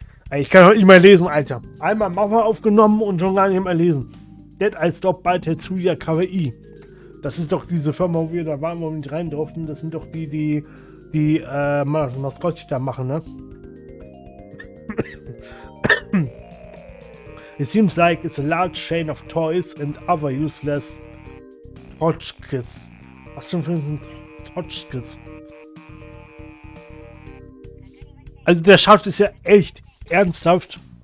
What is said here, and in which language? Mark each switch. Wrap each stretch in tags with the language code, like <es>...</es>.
<de>Ich kann doch nicht mehr lesen, Alter. Einmal Mauer aufgenommen und schon gar nicht mehr lesen. Dead I Stop bei Tetsuya Kawaii. Das ist doch diese Firma, wo wir da waren, wo wir nicht rein durften. Das sind doch die Maskottchen da machen, ne?</de> <en>It seems like it's a large chain of toys and other useless Tchotchkes.</en> <de>Was denn für ein Tchotchkes? Also der schafft es ja echt ernsthaft.</de>